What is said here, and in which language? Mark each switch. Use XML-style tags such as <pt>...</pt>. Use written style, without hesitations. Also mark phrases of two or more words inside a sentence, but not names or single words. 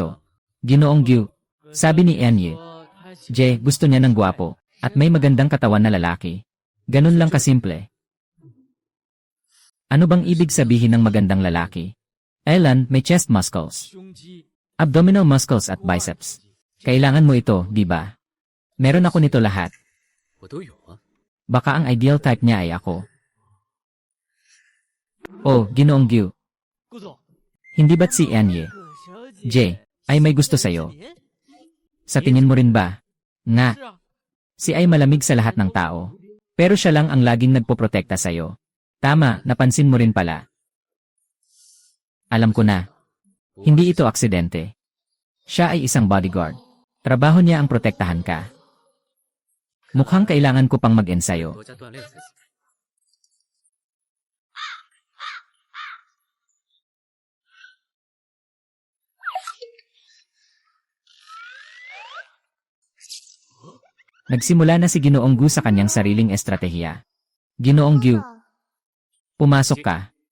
<tl>Ginoong Gu, sabi ni Enye. Jay, gusto niya ng gwapo. At may magandang katawan na lalaki. Ganun lang kasimple. Ano bang ibig sabihin ng magandang lalaki? Elan, may</tl> <en>chest muscles,</en> <zh>胸肌、</zh> <en>abdominal muscles at biceps.</en> <tl>Kailangan mo ito, di ba? Meron ako nito lahat.</tl> <zh>我都有啊。</zh> <tl>Baka ang ideal type niya ay ako. Oh, Ginoong Gyu.</tl> <zh>顾总，</zh> <tl>Hindi ba't si Anye,</tl> <zh>可小姐</zh> <tl>J, ay may gusto sa'yo?</tl> <zh>您</zh> <tl>Sa tingin mo rin ba? Nga,</tl> <zh>是啊，</zh> <tl>si ay malamig sa lahat ng tao. Pero siya lang ang laging nagpoprotekta sa'yo. Tama, napansin mo rin pala. Alam ko na. Hindi ito aksidente. Siya ay isang bodyguard. Trabaho niya ang protektahan ka. Mukhang kailangan ko pang mag-ensayo.</tl> <zh>多加锻炼才行。</zh> <tl>Nagsimula na si Ginoong Gu sa kanyang sariling estratehiya. Ginoong Gu, pumasok ka.</tl>